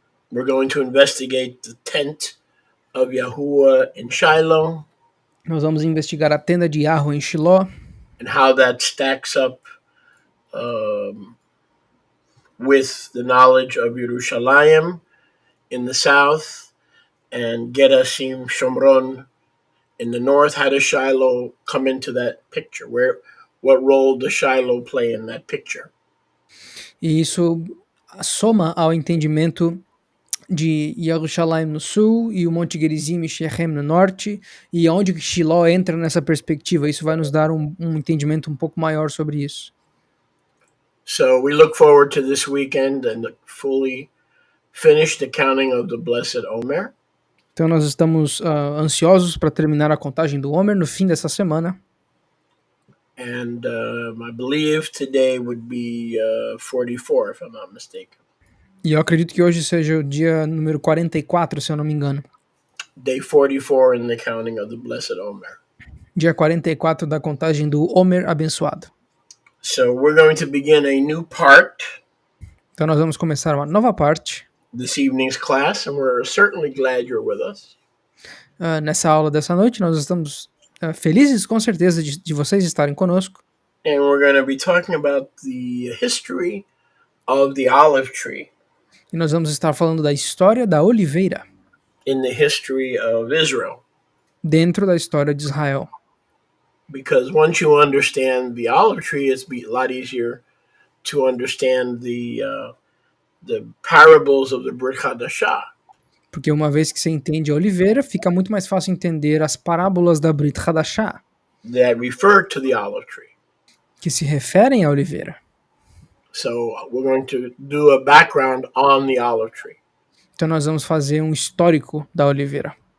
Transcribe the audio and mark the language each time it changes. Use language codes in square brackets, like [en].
[en] We're going to investigate the tent of Yahuwah in Shiloh. [pt] Nós vamos investigar a tenda de Yahweh em Shiló. [en] And how that stacks up with the knowledge of Yerushalayim in the south and Gerashim Shomron in the north. How does Shiloh come into that picture? What role does Shiloh play in that picture? [pt] E isso soma ao entendimento de Yerushalayim no sul e o Monte Gerizim e Shechem no norte, e onde Shiló entra nessa perspectiva. Isso vai nos dar um entendimento um pouco maior sobre isso. [en] So we look forward to this weekend and fully finish the counting of the Blessed Omer. [pt] Então nós estamos ansiosos para terminar a contagem do Omer no fim dessa semana. [en] And I believe today would be 44, if I'm not mistaken. [pt] E eu acredito que hoje seja o dia número 44, se eu não me engano. [en] Day 44 in the counting of the Blessed Omer. [pt] Dia 44 da contagem do Omer abençoado. [en] So we're going to begin a new part. [pt] Então nós vamos começar uma nova parte. [en] This evening's class, and we're certainly glad you're with us. [pt] Nessa aula dessa noite, nós estamos felizes, com certeza, de vocês estarem conosco. [en] And we're going to be talking about the history of the olive tree. [pt] E nós vamos estar falando da história da oliveira. [en] In the history of Israel. [pt] Dentro da história de Israel. [en] Because once you understand the olive tree, it's a lot easier to understand the parables of the Brit Hadashah. [pt] Porque uma vez que você entende a oliveira, fica muito mais fácil entender as parábolas da Brit Hadashah. [en] That refer to the olive tree. [pt] Que se referem à oliveira. [en] So we're going to do a background on the olive tree. [pt] Então nós vamos fazer um histórico da oliveira.